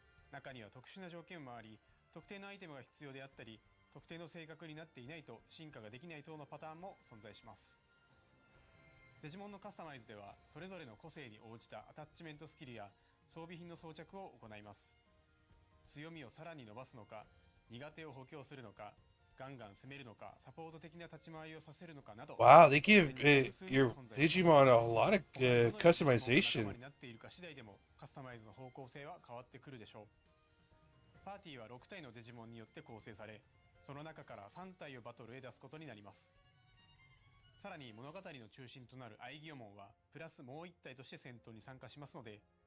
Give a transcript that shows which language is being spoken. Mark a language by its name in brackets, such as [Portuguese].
[Japanese] 中には特殊な条件もあり、特定のアイテムが必要であったり、特定の性格になっていないと進化ができない等のパターンも存在します。デジモンのカスタマイズではそれぞれの個性に応じたアタッチメントスキルや装備品の装着を行います。強みをさらに伸ばすのか、苦手を補強するのか、ガンガン攻めるのか、サポート的な立ち回りをさせるのかなど。 [English] Wow, they give your Digimon a lot of customization. [Japanese] になっているか次第でもカスタマイズの方向性は変わってくるでしょう。パーティーは6体のデジモンによって構成され、その中から3体をバトルへ出すことになります。さらに物語の中心となるアイギオモンはプラスもう1体として戦闘に参加しますので、